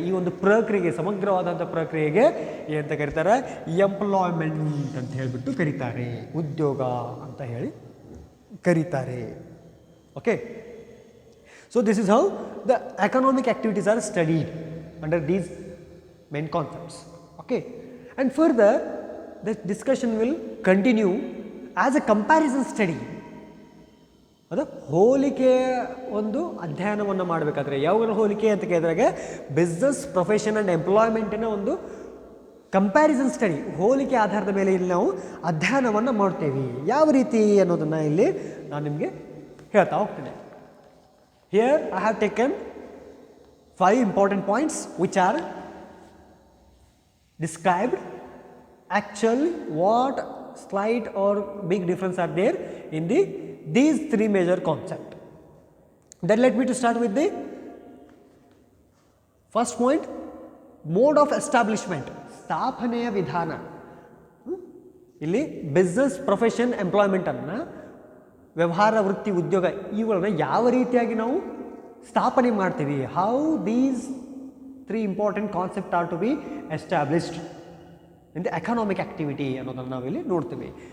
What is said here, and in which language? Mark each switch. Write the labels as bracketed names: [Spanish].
[Kannada] ಈ ಒಂದು ಪ್ರಕ್ರಿಯೆಗೆ, ಸಮಗ್ರವಾದಂಥ ಪ್ರಕ್ರಿಯೆಗೆ ಏನಂತ ಕರೀತಾರೆ, ಎಂಪ್ಲಾಯ್ಮೆಂಟ್ ಅಂತ ಹೇಳಿಬಿಟ್ಟು ಕರೀತಾರೆ, ಉದ್ಯೋಗ ಅಂತ ಹೇಳಿ ಕರೀತಾರೆ. [English] Okay, so this is how the economic activities are studied under these main concepts. Okay, and further the discussion will continue as a comparison study. [Kannada] ಅದು ಹೋಲಿಕೆಯ ಒಂದು ಅಧ್ಯಯನವನ್ನು ಮಾಡಬೇಕಾದ್ರೆ ಯಾವಾಗ ಹೋಲಿಕೆ ಅಂತ ಕೇಳಿದ್ರಾಗೆ ಬಿಸ್ನೆಸ್ ಪ್ರೊಫೆಷನ್ ಆ್ಯಂಡ್ ಎಂಪ್ಲಾಯ್ಮೆಂಟಿನ ಒಂದು ಕಂಪ್ಯಾರಿಸನ್ ಸ್ಟಡಿ, ಹೋಲಿಕೆ ಆಧಾರದ ಮೇಲೆ ಇಲ್ಲಿ ನಾವು ಅಧ್ಯಯನವನ್ನು ಮಾಡ್ತೇವೆ. ಯಾವ ರೀತಿ ಅನ್ನೋದನ್ನು ಇಲ್ಲಿ ನಾನು ನಿಮಗೆ ಹೇಳ್ತಾ ಹೋಗ್ತೇನೆ. [English] Here I have taken 5 important points which are described actually what slight or big difference are there in these 3 major concepts. Then let me to start with the first point, mode of establishment, [Kannada] ಸ್ಥಾಪನೆಯ ವಿಧಾನ. ಇಲ್ಲಿ business profession ಎಂಪ್ಲಾಯ್ಮೆಂಟನ್ನು, ವ್ಯವಹಾರ ವೃತ್ತಿ ಉದ್ಯೋಗ ಇವುಗಳನ್ನ ಯಾವ ರೀತಿಯಾಗಿ ನಾವು ಸ್ಥಾಪನೆ ಮಾಡ್ತೀವಿ, [English] how these 3 important concept are to be established in the economic activity [Kannada] ಅನ್ನೋದನ್ನು ನಾವಿಲ್ಲಿ ನೋಡ್ತೀವಿ.